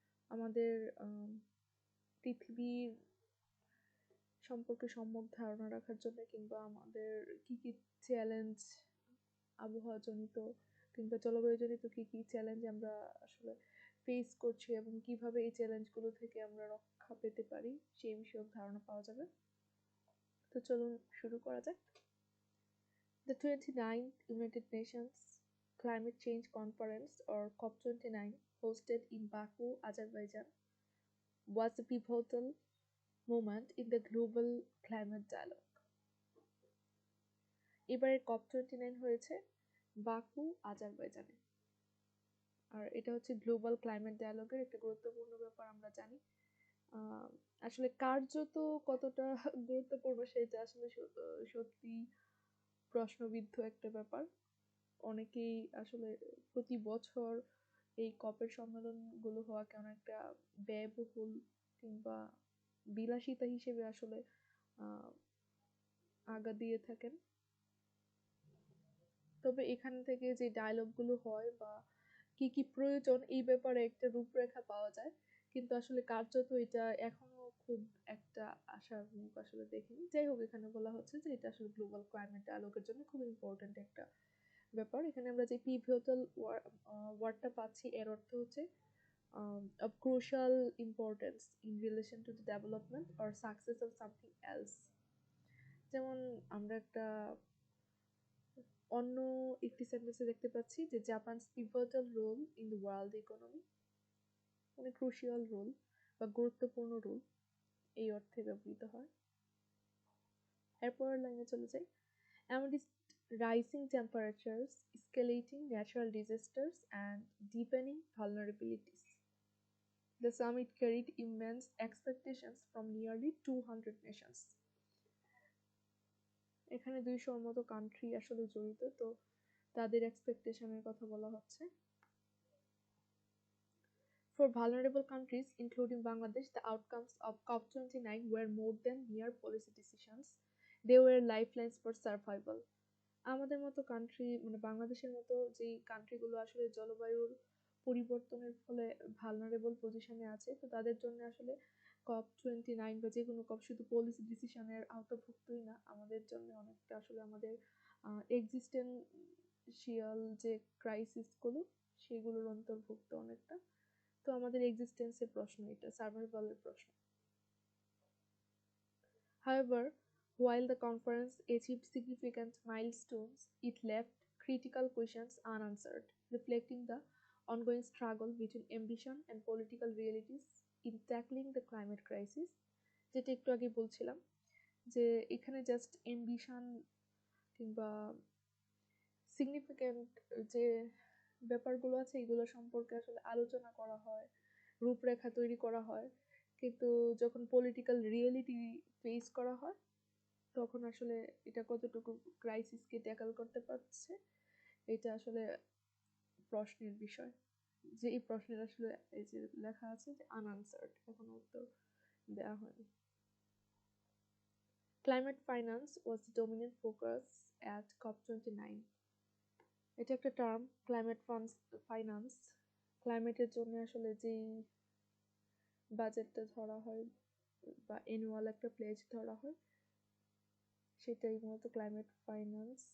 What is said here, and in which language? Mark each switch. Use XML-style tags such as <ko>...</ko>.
<bn>আমাদের পৃথিবীর সম্পর্কে সম্যক ধারণা রাখার জন্য কিংবা আমাদের কি চ্যালেঞ্জ আবহাওয়াজনিত কিংবা জলবায়ুজনিত কি চ্যালেঞ্জ আমরা আসলে ফেস করছি এবং কিভাবে এই চ্যালেঞ্জগুলো থেকে আমরা রক্ষা পেতে পারি সেই বিষয়ক ধারণা পাওয়া যাবে। তো চলুন শুরু করা যাক।</bn> <en>The 29th United Nations Climate Change Conference or COP29 hosted in Baku, Azerbaijan was a pivotal moment in the global climate dialogue.</en> <bn>এবারে COP29 হয়েছে বাকু, আজারবাইজানে। আর এটা হচ্ছে গ্লোবাল ক্লাইমেট ডায়ালগের একটা গুরুত্বপূর্ণ ব্যাপার। আমরা জানি আসলে কার্যত কতটা গুরুত্বপূর্ণ সেটা আসলে সত্যি প্রশ্নবিদ্ধ একটা ব্যাপার। অনেকেই আসলে প্রতি বছর এই কপের সম্মেলনগুলো হওয়া কেমন একটা ব্যয়বহুল কিংবা বিলাসিতা হিসেবে আসলে আগা দিয়ে থাকেন। তবে এখান থেকে যে ডায়লগগুলো হয় বা কি প্রয়োজন এই ব্যাপারে একটা রূপরেখা পাওয়া যায়, কিন্তু আসলে কার্যত এটা এখনো খুব একটা আশার মুখ আসলে দেখিনি। যাই হোক, এখানে বলা হচ্ছে যে এটা আসলে গ্লোবাল ক্লাইমেট ডায়ালগের জন্য খুব ইম্পর্টেন্ট একটা ব্যাপার। এখানে আমরা যে পিভটাল ওয়ার্ডটা পাচ্ছি এর অর্থ হচ্ছে</bn> <en>of crucial importance in relation to the development or success of something else।</en> <bn>যেমন আমরা একটা অন্য একটি সেন্টেন্সে দেখতে পাচ্ছি যে</bn> <en>Japan's pivotal role in the world economy,</en> <bn>মানে ক্রুশিয়াল রোল বা গুরুত্বপূর্ণ রোল এই অর্থে ব্যবহৃত হয়। এরপরের লাইনে চলে যাই।</bn> <en>Amidst rising temperatures, escalating natural disasters and deepening vulnerabilities, the summit carried immense expectations from nearly 200 nations।</en> <bn>এখানে 200-র মতো কান্ট্রি আসলে জড়িত, তো তাদের এক্সপেকটেশনের কথা বলা হচ্ছে।</bn> <en>For vulnerable countries, including Bangladesh, the outcomes of COP29 were more than mere policy decisions. They were lifelines for survival.</en> <bn>আমাদের মতো কান্ট্রি, মানে বাংলাদেশের মতো যেই কান্ট্রিগুলো আসলে জলবায়ুর পরিবর্তনের ফলে ভালনারেবল পজিশনে আছে, তো তাদের জন্য আসলে COP29 বা যে কোনো কপ শুধু পলিসি ডিসিশনের আওতাভুক্তই না, আমাদের জন্য অনেকটা আসলে আমাদের এক্সিস্টেন্সিয়াল যে ক্রাইসিসগুলো সেগুলোর অন্তর্ভুক্ত অনেকটা। তো আমাদের এক্সিস্টেন্সের প্রশ্ন, এটা সার্ভাইভালের প্রশ্ন।</bn> <en>However, while the conference achieved significant milestones, it left critical questions unanswered, reflecting the ongoing struggle between ambition and political realities in tackling the climate crisis।</en> <bn>যেটা একটু আগে বলছিলাম যে এখানে জাস্ট অ্যাম্বিশন কিংবা সিগনিফিক্যান্ট যে ব্যাপারগুলো আছে এগুলো সম্পর্কে আসলে আলোচনা করা হয়, রূপরেখা তৈরি করা হয়, কিন্তু যখন পলিটিক্যাল রিয়েলিটি ফেস করা হয় তখন আসলে এটা কতটুকু ক্রাইসিসকে ট্যাকল করতে পারছে এটা আসলে প্রশ্নের বিষয়। যে এই প্রশ্নের আসলে এই যে লেখা আছে যে আনআনসার্ড, এখনো উত্তর দেওয়া হয়নি।</bn> <en>Climate finance was the dominant focus at COP29।</en> <bn>এটা একটা টার্ম, ক্লাইমেট ফাইন্যান্স। ক্লাইমেটের জন্য আসলে যেই বাজেটটা ধরা হয় বা অ্যানুয়াল একটা প্লেজ ধরা হয় সেটাই মূলত ক্লাইমেট ফাইন্যান্স।</bn>